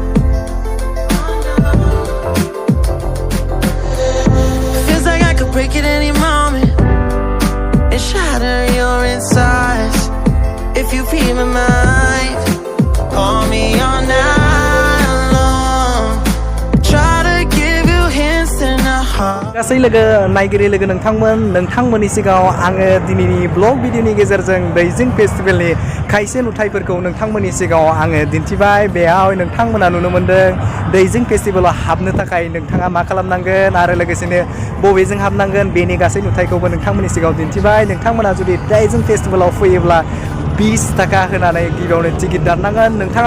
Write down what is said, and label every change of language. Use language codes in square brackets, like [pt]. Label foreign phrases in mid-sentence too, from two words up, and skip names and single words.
[en] Feels like I could break it any moment and shatter your insides. If you read my mind, call me all night long. Try to give you hints and a heart. [brx] गासै लोगो नायगिरि लोगो नोंथांमोननि सिगाङाव आङो दिनैनि [en] blog video [brx] गेजेरजों दैजिं फेस्टिभेलनि खायसे नुथायफोरखौ नोंथांमोननि सिगाङाव आङो दिन्थिबाय बेयाव नोंथांमोना नुनो मोनदों दैजिं फेस्टिभेलाव हाबनो थाखाय नोंथाङा मा खालामनांगोन आरो लोगोसेनो बबेजों हाबनांगोन बेनि गासै नुथायखौबो नोंथांमोननि सिगाङाव दिन्थिबाय नोंथांमोना जुदि दैजिं फेस्टिभेलाव फैयोब्ला 20 थाखा होनानै गिबियावनो टिकेट दाननांगोन नोंथाङा